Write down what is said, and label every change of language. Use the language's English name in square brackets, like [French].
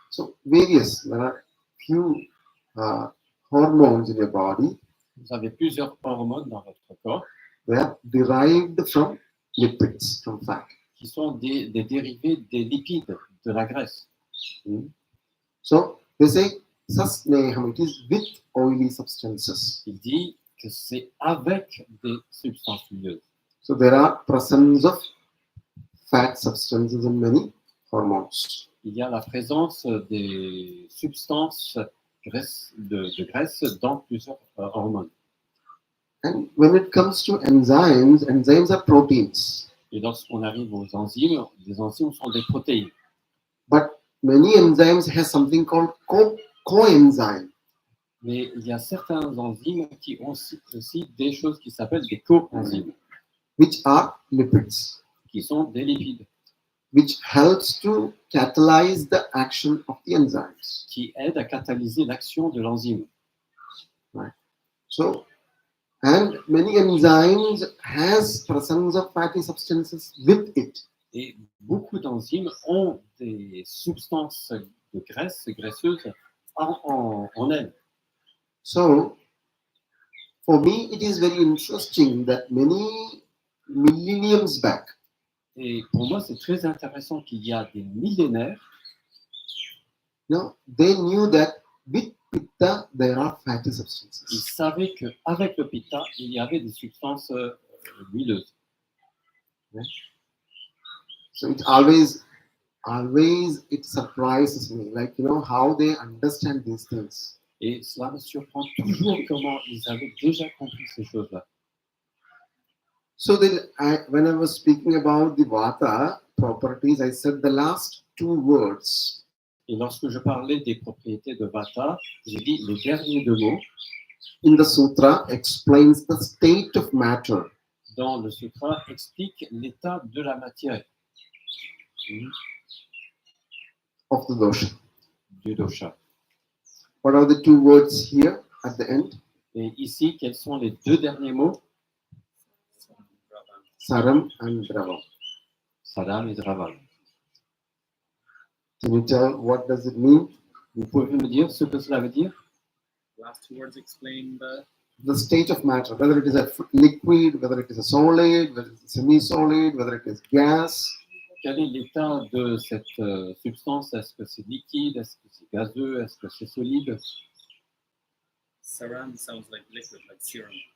[English] So various, there are few hormones in your body. [French] Vous avez plusieurs hormones dans votre corps [English] They are derived from lipids, from fat. [French] qui sont des dérivés des lipides, de la graisse. [English] So they say sasneham, it is with oily substances. [French] Il dit que c'est avec des substances huileuses. [English] So there are presence of fat substances in many hormones. [French] Il y a la présence des substances de graisse dans plusieurs hormones. [English] And when it comes to enzymes, enzymes are proteins. [French] Et lorsqu'on arrive aux enzymes, les enzymes sont des protéines. [English] But many enzymes have something called coenzyme. [French] Mais il y a certains enzymes qui ont aussi des choses qui s'appellent des coenzymes, [English] Which are lipids, [French] qui sont des lipides, [English] which helps to catalyze the action of the enzymes. [French] qui aident à catalyser l'action de l'enzyme. [English] Right. So, and many enzymes has presence of fatty substances with it. [French] Et beaucoup d'enzymes ont des substances de graisse, graisseuses en elles. [English] So, for me, it is very interesting that many millenniums back, [French] Et pour moi, c'est très intéressant qu'il y a des millénaires, [English] they knew that with pitta there are fatty [French] ils [English] substances. [French] savaient qu'avec le pitta, il y avait des substances huileuses. [English] So it always it surprises me, like how they understand these things. [French] Et cela me surprend toujours comment ils avaient déjà compris ces choses-là. [English] So then, when I was speaking about the vata properties, I said the last two words. [French] Et lorsque je parlais des propriétés de Vata, j'ai dit les derniers deux mots [English] In the sutra explains the state of matter. [French] dans le sutra expliquent l'état de la matière [English] Of the dosha. [French] du dosha. [English] What are the two words here at the end? [French] Et ici, quels sont les deux derniers mots? [English] Saram and Dravam. [French] Sadam et Dravam. [English] Can you tell what does it mean? [French] Vous pouvez me dire ce que cela veut dire? [English] Last two words explain The state of matter, whether it is a liquid, whether it is a solid, whether it is semi-solid, whether it is gas. [French] Quel est l'état de cette substance? Est-ce que c'est liquide? Est-ce que c'est gazeux? Est-ce que c'est solide? [English] Saram sounds like liquid, like serum.